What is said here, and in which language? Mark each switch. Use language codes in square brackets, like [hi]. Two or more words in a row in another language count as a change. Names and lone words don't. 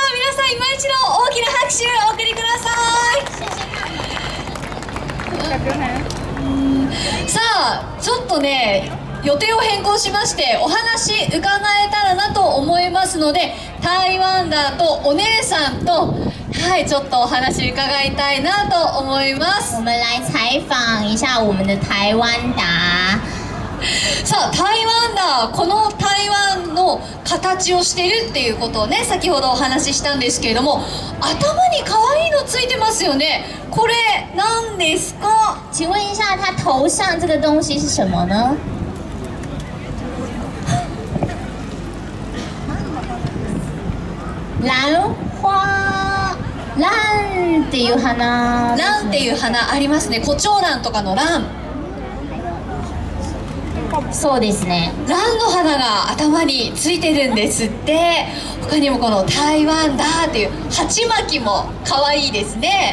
[ja] 皆さん今一度大きな拍手をお送りください。さあちょっとね予定を変更しましてお話伺えたらなと思いますので、台湾ダーとお姉さんとちょっとお話伺いたいなと思います。 [zh] 我们来采访一下我们的台湾达。 [ja] さあ台湾ダー、この台湾の形をしているっていうことをね先ほどお話ししたんですけれども、頭に可愛いのついてますよね。これ何ですか？ [zh] 请问一下，他头上这个东西是什么呢？兰花。 [ja] ランっていう花、ランっていう花ありますね。コチョウランとかのラン。そうですね。ランの花が頭についてるんですって。他にもこの台湾だーっていう鉢巻きも可愛いですね。